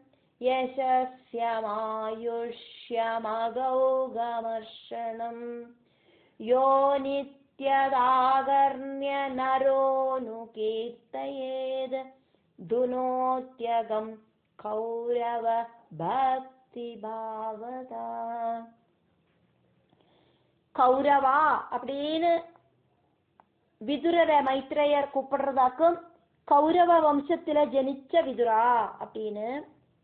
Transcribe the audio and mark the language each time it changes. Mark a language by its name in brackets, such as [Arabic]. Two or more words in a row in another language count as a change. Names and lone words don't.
[Sanskrit] യശസ്യമായുഷ്യമഗൗഗമർഷണം. യോ നിത്യദാകർണ്യ നരോനുകീർത്തയേത്. ദുനോത്യകം കൗരവ ഭക്തി ഭാവത. [Tamil] கௌரவா அப்படின்னு விதுரரை மைத்ரேயர் கூப்பிடுறதாக்கும் கௌரவ வம்சத்துல ஜனிச்ச விதுரா அப்படின்னு